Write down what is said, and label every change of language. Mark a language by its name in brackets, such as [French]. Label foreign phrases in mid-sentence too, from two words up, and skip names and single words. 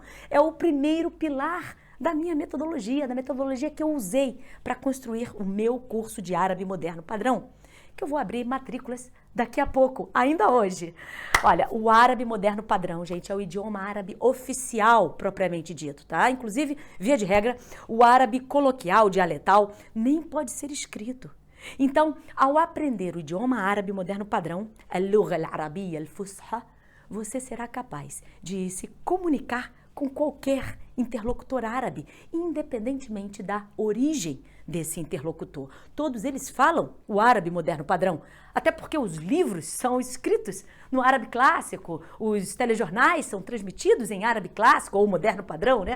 [Portuguese] É o primeiro pilar da minha metodologia, da metodologia que eu usei para construir o meu curso de árabe moderno padrão, que eu vou abrir matrículas daqui a pouco, ainda hoje. Olha, o árabe moderno padrão, gente, é o idioma árabe oficial, propriamente dito, tá? Inclusive, via de regra, o árabe coloquial, dialetal, nem pode ser escrito. Então, ao aprender o idioma árabe moderno padrão, [Arabic] اللغة العربية الفصحى, [Portuguese] você será capaz de se comunicar com qualquer interlocutor árabe, independentemente da origem desse interlocutor. Todos eles falam o árabe moderno padrão, até porque os livros são escritos no árabe clássico, os telejornais são transmitidos em árabe clássico ou moderno padrão, né?